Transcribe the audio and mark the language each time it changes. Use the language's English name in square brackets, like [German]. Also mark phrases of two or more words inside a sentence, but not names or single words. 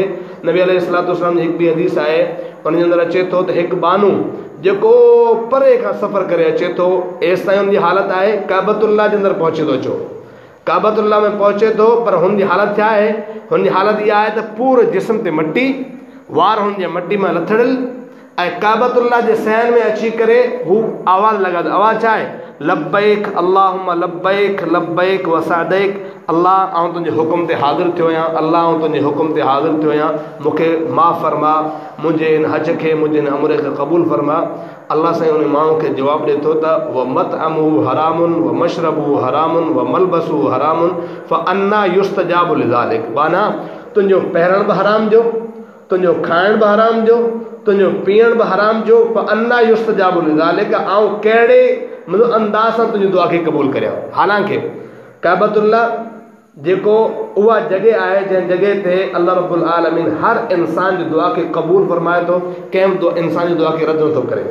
[Sindhi] नबी अलैहिस्सलाम जी हिकु ॿी हदीस आहे, उन जे अंदरि अचे थो त हिकु बानू जेको परे खां सफ़र करे अचे थो, एसि ताईं हुनजी हालत आहे काबतुल्लाह जे अंदरि पहुचे थो अचो, काबतुल्लाह में पहुचे थो, पर हुनजी हालत छा आहे? हुनजी हालत इहा आहे त पूरे जिस्म ते मटी, वार हुनजे मटी में लथड़ियल, ऐं काबतुल्लाह जे सहन में अची करे हू आवाज़ लॻा थो। आवाज़ छा आहे? [Arabic] لبيك اللهم لبيك لبيك وسعديك. [Sindhi] अल्लाह आउं तुंहिंजे हुकुम ते हाज़िर थियो आहियां, अल्लाह आउं तुंहिंजे हुकुम ते हाज़िर थियो आहियां, मूंखे माफ़ फरमा, मुंहिंजे हिन हज खे, मुंहिंजे हिन उम्र खे क़बूल फरमा। अल्लाह साईं उन माण्हू खे जवाबु ॾिए थो त [Arabic] ومطعم حرام ومشرب حرام وملبس حرام فأنى يستجاب لذلك. [Sindhi] माना तुंहिंजो पहिरण बि हराम जो, तुंहिंजो खाइण बि हराम जो, तुंहिंजो पीअण बि हराम जो, [Arabic] فأنى يستجاب لذلك. [Sindhi] आउं कहिड़े मतिलबु अंदाज़ सां तुंहिंजी दुआ खे क़बूल करियां। हालांकि काबतुल्लाह जेको उहा जॻह आहे जंहिं जॻह ते [Arabic] الله رب العالمين [Sindhi] हर इंसान जी दुआ खे क़बूल फरमाए थो, कंहिं इंसान जी दुआ खे रद्द नथो करे।